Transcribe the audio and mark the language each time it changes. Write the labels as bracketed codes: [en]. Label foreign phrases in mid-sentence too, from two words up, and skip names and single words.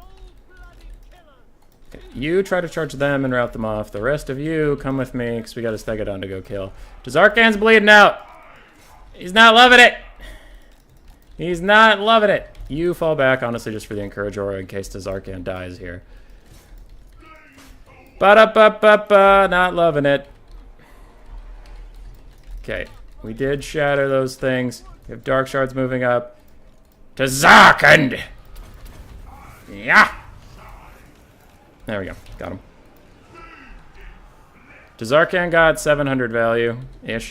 [en] Okay, you try to charge them and rout them off. The rest of you, come with me, because we got a Stegodon to go kill. Tazarkan's bleeding out. He's not loving it. He's not loving it. You fall back, honestly, just for the Encourage Aura in case Tazarkan dies here. Ba-da-ba-ba-ba, not loving it. Okay, we did shatter those things. We have Dark Shards moving up. Tazarkan! Yeah! There we go. Got him. Tazarkan got 700 value-ish.